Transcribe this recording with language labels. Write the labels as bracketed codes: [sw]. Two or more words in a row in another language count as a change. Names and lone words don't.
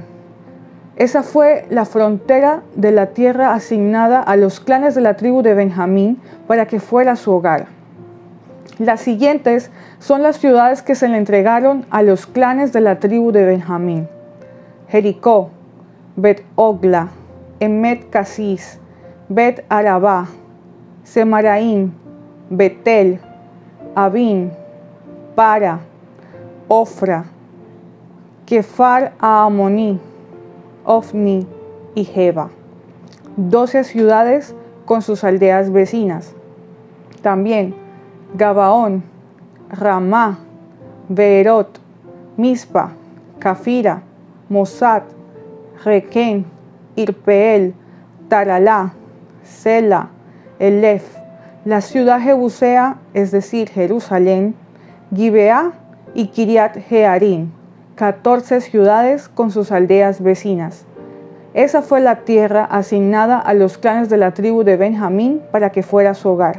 [es] Esa fue la frontera de la tierra asignada a los clanes de la tribu de Benjamín para que fuera su hogar. Las siguientes son las ciudades que se le entregaron a los clanes de la tribu de Benjamín: Jericó, Bet-Ogla, Emet Casis, Bet-Arabá, Semaraim, Betel, Abín, Para, Ofra, Kefar Amoní, Ofni y Jeba, 12 ciudades con sus aldeas vecinas. También Gabaón, Ramá, Beerot, Mispa, Cafira, Mosat, Requén, Irpeel, Taralá, Sela, Elef, la ciudad jebusea, es decir, Jerusalén, Gibeá y Kiriat Jearim, 14 ciudades con sus aldeas vecinas. Esa fue la tierra asignada a los clanes de la tribu de Benjamín para que fuera su hogar.